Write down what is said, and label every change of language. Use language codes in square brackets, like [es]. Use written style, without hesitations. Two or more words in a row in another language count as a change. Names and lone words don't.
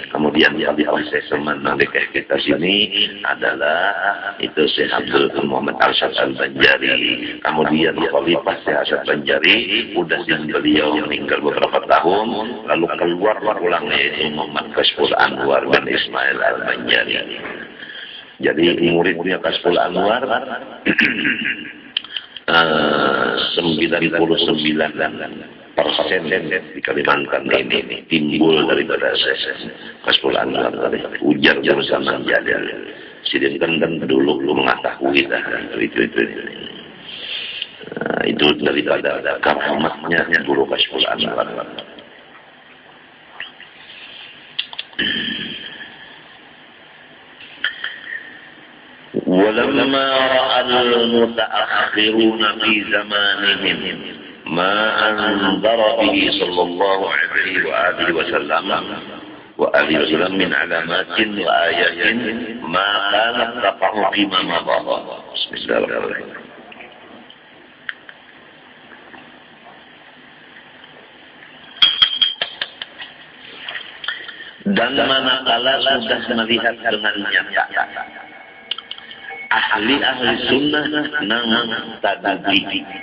[id] Kemudian Khalifah Syekh Saman Madani kita sini adalah itu Syekh Abdul Muhammad Arsyad Al-Banjari. Kemudian Khalifah Syekh Arsyad Banjari udah beliau meninggal beberapa tahun, lalu keluar ulangnya yaitu Muhammad Kashful Anwar dan Ismail Al-Banjari. Jadi muridnya Kashful Anwar 99% di Kalimantan ini timbul daripada Kashful Anwar tadi, ujar bersama Jalil. Sidin kan dulu mengetahui itu daripada karamatnya guru Kashful Anwar. [ar] ولما رأى المتأخرون في زمانهم ما أنذر به صلى الله عليه وعلى آله وسلم من علامات وآيات ما كانت تقع فيما مضى. [id] Bismillahirrahmanirrahim. Dan manakala sudah melihat dengan nyata ahli-ahli sunnah nang tadabbi